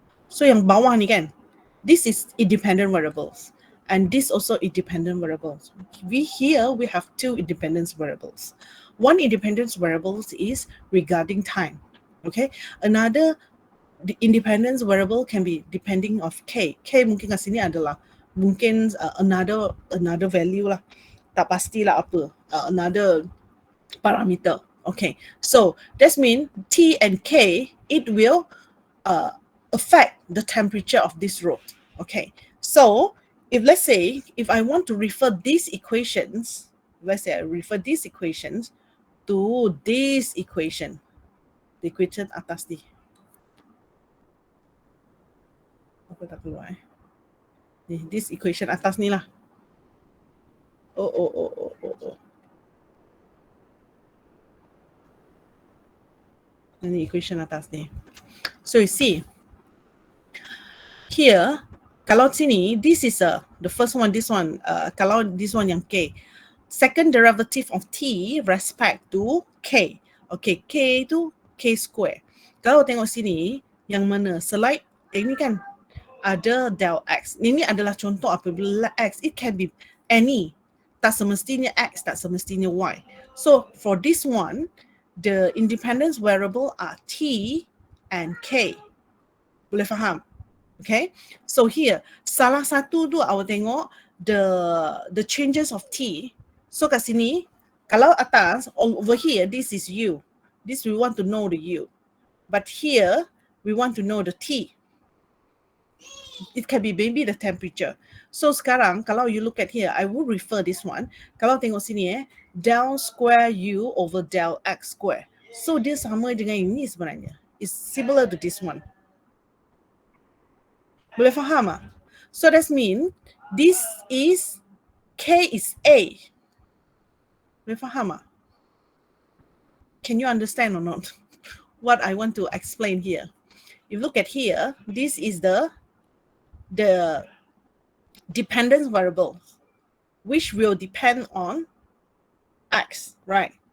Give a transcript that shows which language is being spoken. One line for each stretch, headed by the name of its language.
English: So
Malay: yang bawah ni kan,
English: this is independent variables. And this also independent variables. We have two independent variables. One independent variables is regarding time. Okay, another the independence variable can be depending of K.
Malay: K mungkin kat sini adalah mungkin another value lah. Tak pastilah apa.
English: Another parameter. Okay, so that means T and K, it will affect the temperature of this road. Okay, so if let's say if I want to refer these equations, let's say I refer these equations to this equation, the equation
Malay: atas ni. Apa tak keluar ni,
English: this equation
Malay: atas ni lah. Oh. Ini equation atas ni.
English: So you see here, kalau sini this is the first one, this one kalau this one yang K, second derivative of T respect to K. Okay, K tu K square.
Malay: Kalau tengok sini yang mana slide ini kan ada del X. Ini adalah contoh apabila X,
English: it can be any.
Malay: Tak semestinya X, tak semestinya Y.
English: So for this one, the independence variable are T and K.
Malay: Boleh faham? Okay. So here, salah satu tu awak tengok
English: the changes of T. So
Malay: kat sini, kalau atas,
English: over here, this is U. This we want to know the U. But here, we want to know the T. It can be maybe the temperature. So
Malay: sekarang kalau
English: you look at here, I will refer this one.
Malay: Kalau tengok sini del square U over del X square. So dia sama dengan ini sebenarnya.
English: It's similar to this one.
Malay: Boleh faham tak?
English: So that means this is K is A.
Malay: Boleh faham tak?
English: Can you understand or not? What I want to explain here. If you look at here, this is the dependence variable, which will depend on X, right?